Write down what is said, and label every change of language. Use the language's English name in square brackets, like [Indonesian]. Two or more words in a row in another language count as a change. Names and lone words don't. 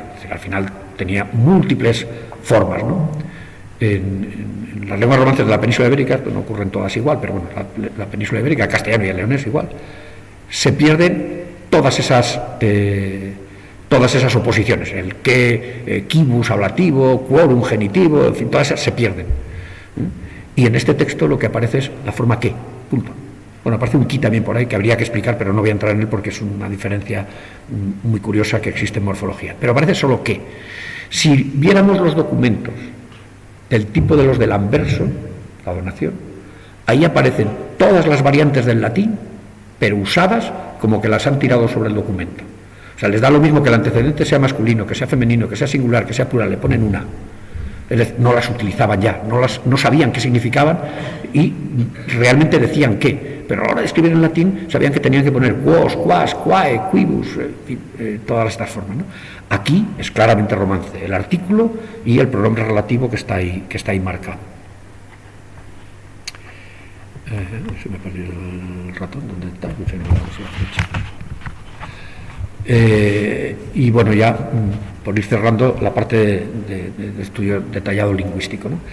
[Spanish] Es decir, al final tenía múltiples formas, ¿no? En las lenguas romances de la península ibérica, no ocurren todas igual, pero bueno, la península ibérica, el castellano y el leonés igual, se pierden todas esas oposiciones, el que, quibus ablativo, quorum genitivo, en fin, todas esas se pierden. Y en este texto lo que aparece es la forma que, punto. Bueno, aparece un qui también por ahí que habría que explicar, pero no voy a entrar en él porque es una diferencia muy curiosa que existe en morfología. Pero aparece solo que. Si viéramos los documentos del tipo de los del anverso, la donación, ahí aparecen todas las variantes del latín, pero usadas como que las han tirado sobre el documento. O sea, les da lo mismo que el antecedente sea masculino, que sea femenino, que sea singular, que sea plural, le ponen una. No las utilizaban ya, no sabían qué significaban y realmente decían que, pero a la hora de escribir en latín sabían que tenían que poner [Latin] quos, quas, quae, quibus, [Spanish] todas estas formas, ¿no? Aquí es claramente romance, el artículo y el pronombre relativo que está ahí marcado. Se me ha perdido el ratón, ¿dónde está? Y bueno, ya por ir cerrando la parte de estudio detallado lingüístico, ¿no?